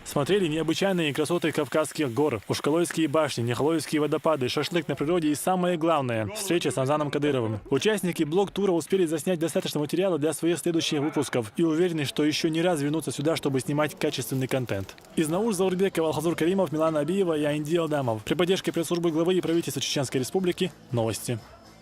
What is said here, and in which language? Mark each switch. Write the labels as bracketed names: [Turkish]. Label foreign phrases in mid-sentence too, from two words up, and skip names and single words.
[Russian] Смотрели необычайные красоты Кавказских гор, Ушкалойские башни, Нехлоевские водопады, шашлык на природе и самое главное – встреча с Рамзаном Кадыровым. Участники блог-тура успели заснять достаточно материала для своих следующих выпусков и уверены, что еще не раз вернутся сюда, чтобы снимать качественный контент. Из Науш Заурбекова, Алхазур Каримов, Милана Абиева и Айнди Алдамов. При поддержке пресс-службы главы и правительства Чеченской Республики. Новости.